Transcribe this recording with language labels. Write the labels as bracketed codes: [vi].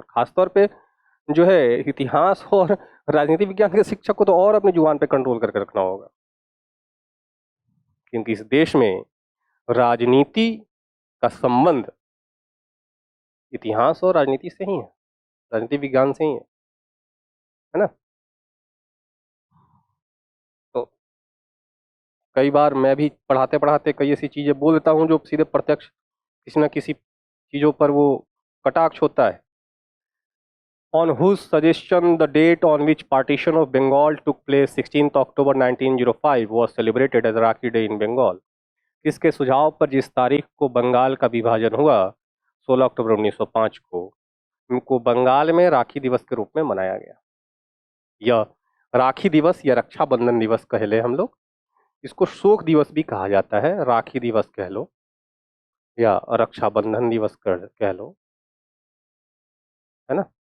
[hi] और खासतौर पे जो है इतिहास और राजनीति विज्ञान के शिक्षक को तो और अपनी जुबान पे कंट्रोल करके रखना होगा, क्योंकि इस देश में राजनीति का संबंध इतिहास और राजनीति से ही है, राजनीति विज्ञान से ही है ना। तो कई बार मैं भी पढ़ाते पढ़ाते कई ऐसी चीजें बोल देता हूँ जो सीधे प्रत्यक्ष किसी न किसी चीजों पर वो कटाक्ष होता है। [en] On whose suggestion the date on which partition of Bengal took place 16th October 1905 was celebrated as Rakhi Day in Bengal? [hi] किसके सुझाव पर जिस तारीख को बंगाल का विभाजन हुआ 16 अक्टूबर 1905 को, उनको बंगाल में राखी दिवस के रूप में मनाया गया। यह राखी दिवस या रक्षाबंधन दिवस कह ले हम लोग, इसको शोक दिवस भी कहा जाता है, राखी दिवस कह लो या रक्षाबंधन दिवस कह लो, है ना।